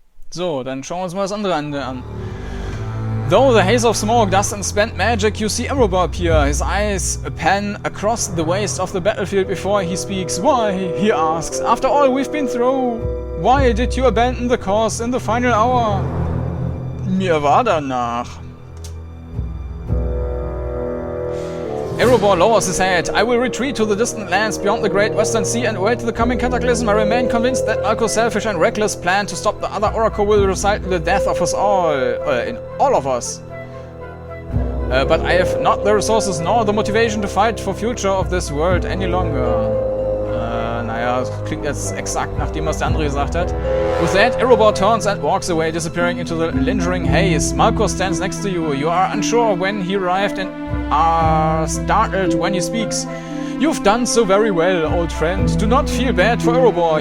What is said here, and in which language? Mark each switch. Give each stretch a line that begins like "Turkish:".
German: So, dann schauen wir uns mal das andere Ende an.
English: Though the haze of smoke, dust and spent magic, you see Erebor appear. His eyes pan across the waste of the battlefield before he speaks. Why? He asks. After all we've been through, why did you abandon the cause in the final hour?
German: Mir war danach.
English: Erebor lowers his head. I will retreat to the distant lands beyond the great western sea and await the coming cataclysm. I remain convinced that Malco's selfish and reckless plan to stop the other Oracle will result in the death of us all. In all of us. But I have not the resources nor the motivation to fight for future of this world any longer.
German: Naja, das klingt jetzt exakt nach dem, was der andere gesagt hat.
English: With that, Erebor turns and walks away, disappearing into the lingering haze. Malco stands next to you. You are unsure when he arrived and are startled when he speaks. You've done so very well, old friend. Do not feel bad for Erebor.